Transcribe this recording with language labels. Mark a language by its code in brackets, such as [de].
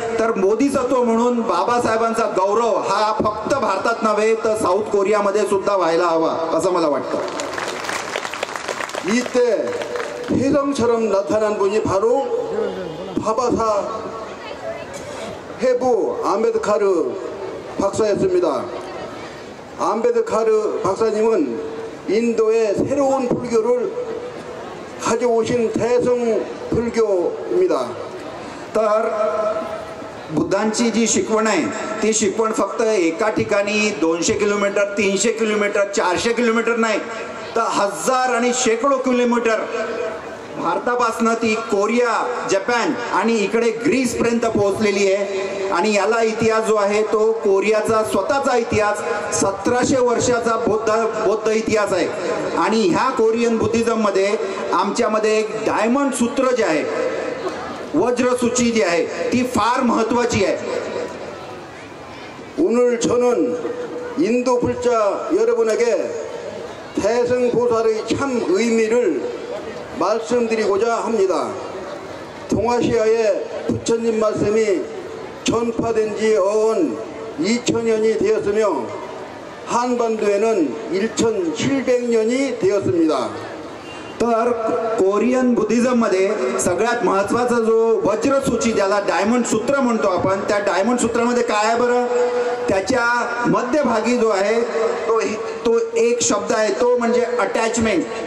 [mr] तर बोधिसत्व म्हणून बाबासाहेबांचा गौरव हा फक्त भारतात नव्हे तर साऊथ कोरियामध्ये सुद्धा व्हायला हवा असं मला वाटतं. [ko] 이때 혜성처럼 나타난 분이 바로 바바사 해부 안베드카르 박사였습니다. 안베드카르 박사님은 인도의 새로운 불교를 가져오신 대성 불교입니다. [mr] तर बुद्धांची जी शिकवण आहे ती शिकवण फक्त एका ठिकाणी 200 किलोमीटर, 300 किलोमीटर, 400 किलोमीटर नाही तर 1000 आणि शेकडो किलोमीटर भारतापासनं ती कोरिया, जपान आणि इकडे ग्रीस पर्यंत पोहोचलेली आहे. आणि याला इतिहास जो आहे तो कोरियाचा स्वतःचा इतिहास 1700 वर्षाचा बौद्ध इतिहास आहे. आणि ह्या कोरियन बुद्धिझम मध्ये आमच्यामध्ये एक डायमंड सूत्र जे आहे, वज्रसूची जी आहे ती फार महत्वाची आहे. [ko] 오늘 저는 인도 불자 여러분에게 대성보살의 참 의미를 말씀드리고자 합니다. 동아시아에 부처님 말씀이 전파된 지 어언 2000년이 되었으며 한반도에는 1700년이 되었습니다. [mr] तर कोरियन बुद्धिझम मध्ये सगळ्यात महत्वाचा जो वज्रसूची, ज्याला डायमंड सूत्र म्हणतो आपण, त्या डायमंड सूत्रामध्ये काय आहे बरं, त्याच्या मध्यभागी जो आहे तो एक शब्द आहे, तो म्हणजे अटॅचमेंट.